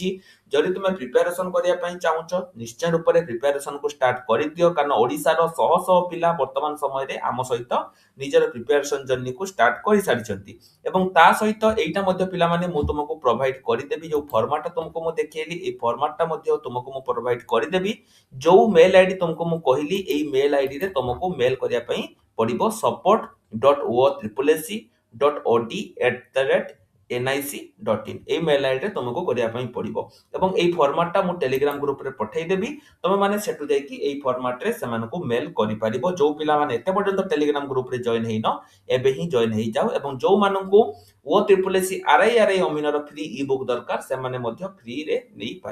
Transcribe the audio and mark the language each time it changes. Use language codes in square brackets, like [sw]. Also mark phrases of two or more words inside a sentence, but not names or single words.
[or] ଯଦି ତୁମେ ପ୍ରିପାରେସନ କରିବା ପାଇଁ ଚାହୁଁଛ ନିଶ୍ଚୟ ରୂପରେ ପ୍ରିପାରେସନ କୁ ଷ୍ଟାର୍ଟ କରିଦିଅ, କାରଣ ଓଡିଶାର ଶହ ଶହ ପିଲା ବର୍ତ୍ତମାନ ସମୟରେ ଆମ ସହିତ ନିଜର [en] preparation journeyକୁ [or] ଷ୍ଟାର୍ଟ କରିସାରିଛନ୍ତି। ଏବଂ ତା ସହିତ ଏଇଟା ମଧ୍ୟ ପିଲାମାନେ ମୁଁ ତୁମକୁ ପ୍ରୋଭାଇଡ କରିଦେବି, ଯୋଉ ଫର୍ମାଟଟା ତୁମକୁ ମୁଁ ଦେଖେଇଲି ଏଇ ଫର୍ମାଟଟା ମଧ୍ୟ ତୁମକୁ ମୁଁ ପ୍ରୋଭାଇଡ କରିଦେବି। ଯୋଉ [en] mail ID [or] ତୁମକୁ ମୁଁ କହିଲି ଏଇ [en] mail ID [or] ରେ ତୁମକୁ ମେଲ କରିବା ପାଇଁ ପଡିବ support.o3cc.od@nic.in এই [en] mail ID [or] ତୁମକୁ କରିବା ପାଇଁ ପଡିବ। ଏବଂ ଏଇ ଫର୍ମାଟଟା ମୁଁ ଟେଲିଗ୍ରାମ ଗ୍ରୁପରେ ପଠେଇଦେବି। ତମେ ମାନେ ସେଠୁ ଯାଇକି ଏଇ ଫର୍ମାଟରେ ସେମାନଙ୍କୁ ମେଲ କରିପାରିବ। ଯୋଉ ପିଲାମାନେ ଏତେ ପର୍ଯ୍ୟନ୍ତ ଟେଲିଗ୍ରାମ ଗ୍ରୁପରେ ଜଏନ ହେଇନ ଏବେ ହିଁ ଜଏନ ହେଇଯାଅ। ଏବଂ ଯୋଉମାନଙ୍କୁ ଓ ଟ୍ରିପଲ ଏସି ଆରଆଇଆରଆଇ ଅମିନର [en] free e-book [or] ଦରକାର ସେମାନେ ମଧ୍ୟ ଫ୍ରିରେ ନେଇପାରିବ।